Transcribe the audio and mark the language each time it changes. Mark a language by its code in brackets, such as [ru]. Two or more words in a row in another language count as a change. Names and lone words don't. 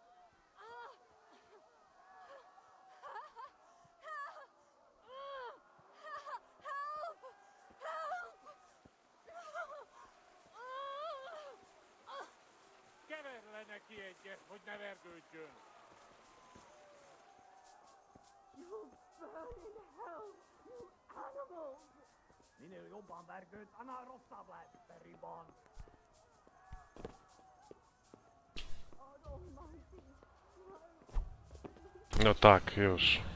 [hu] Kever le neki egyet, hogy ne vergődjön. [en] You burn in hell, you animals! [hu] Minél jobban vergődsz, annál rosszabb lesz, Medival. [pl] No tak, już.